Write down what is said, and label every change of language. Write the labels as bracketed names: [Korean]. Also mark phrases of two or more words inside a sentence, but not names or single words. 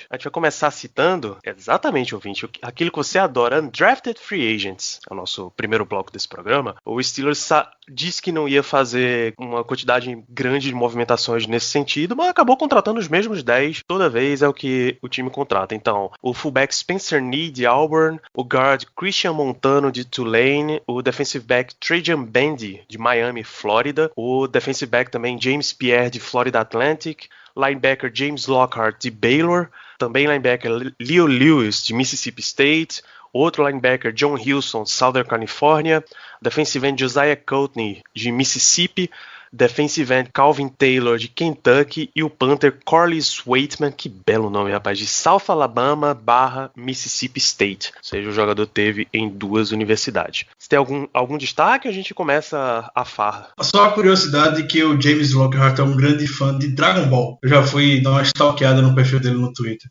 [Portuguese] A gente vai começar citando, exatamente, ouvinte, aquilo que você adora, [English] Undrafted Free Agents. [Portuguese] É o nosso primeiro bloco desse programa. O Steelers disse que não ia fazer uma quantidade grande de movimentações nesse sentido, mas acabou contratando os mesmos 10. Toda vez é o que o time contrata. Então, o fullback Spencer Nee de Auburn, o guard Christian Montano de Tulane, o [English] defensive back [Portuguese] Trajan Bandy de Miami, Flórida, o [English] defensive back [Portuguese] também James Pierre de Florida Atlantic, linebacker James Lockhart de Baylor, também linebacker Leo Lewis de Mississippi State, outro linebacker John Hilson de Southern California, [English] defensive end [Portuguese] Josiah Courtney de Mississippi, [English] defensive end [Portuguese] Calvin Taylor de Kentucky e o punter Corliss Waitman, que belo nome, rapaz, de South Alabama / Mississippi State. Ou seja, o jogador teve em 2 universidades. Se tem algum destaque, a gente começa a farra. Só a curiosidade que o James Lockhart é um grande fã de Dragon Ball. Eu já fui dar uma stalkeada no perfil dele no Twitter.